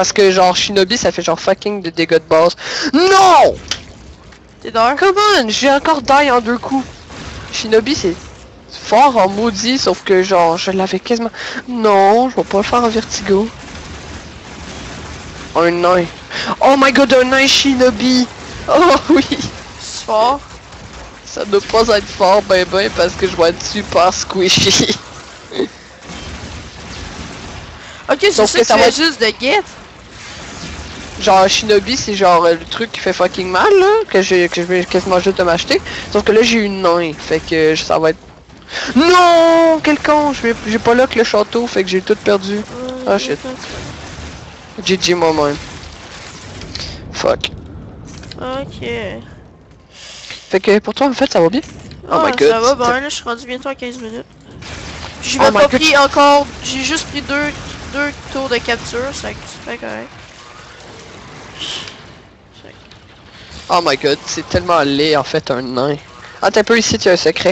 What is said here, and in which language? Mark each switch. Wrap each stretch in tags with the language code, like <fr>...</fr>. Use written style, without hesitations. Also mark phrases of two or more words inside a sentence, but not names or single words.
<fr>Parce que genre, Shinobi, ça fait genre fucking de dégâts de base. Non! T'es dehors?</fr> <en>Come on!</en> <fr>J'ai encore die en 2 coups. Shinobi, c'est fort en maudit, sauf que genre, je l'avais quasiment... Non, je vais pas le faire en vertigo. Un nain.</fr> <en>Oh my god,</en> <fr>un nain Shinobi! Oh oui! C'est fort. Ça doit pas être fort ben parce que je vais être super squishy. Ok, c'est Sauf ça que que ça tu va fais être- juste de get. Genre Shinobi, c'est genre le truc qui fait fucking mal là, que je vais quasiment juste de m'acheter. Sauf que là j'ai une nain, fait que ça va être. Non, quel con, j'ai pas là que le château, fait que j'ai tout perdu. Ah shit. GG moi-même. Fuck. Ok. Fait que pour toi en fait ça va bien?</fr> <en>Oh my god.</en> <fr>Ça va, ben là je suis rendu bientôt à 15 minutes. J'ai</fr> <en>Oh</en> <fr>même</fr> <en>my</en> <fr>pas</fr> <en>god.</en> <fr>pris encore, j'ai juste pris deux tours de capture, ça fait correct.</fr> <en>Oh my god,</en> <fr>c'est tellement laid en fait un nain. Ah t'as un peu ici, tu as un secret.</fr>